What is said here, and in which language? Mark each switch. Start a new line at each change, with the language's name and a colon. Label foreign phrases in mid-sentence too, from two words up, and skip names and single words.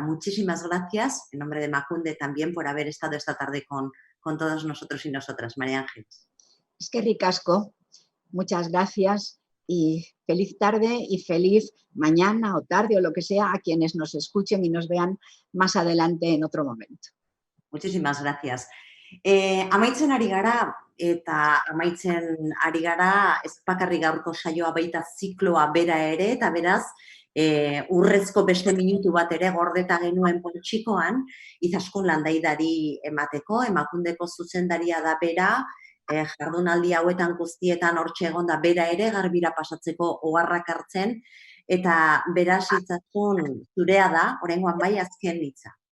Spanish: Muchísimas gracias, en nombre de Emakunde, también por haber estado esta tarde con todos nosotros y nosotras. María Ángeles. Es que ricasco. Muchas gracias y feliz tarde y feliz mañana o tarde o lo que sea a quienes nos escuchen y nos vean más adelante en otro momento. Muchísimas gracias.
Basque: Amaitzen ari gara, eta amaitzen ari gara, ez bakarrik gaurko saioa baita zikloa bera ere, eta beraz, urrezko beste minutu bat ere gordeta genuen poltsikoan, Izaskun Landaidari emateko, Emakundeko zuzendaria da bera, jardunaldi hauetan guztietan hortxe egonda bera ere garbira pasatzeko oharrak hartzen, eta beraz Izaskun zurea da, oraingoan bai azken hitza.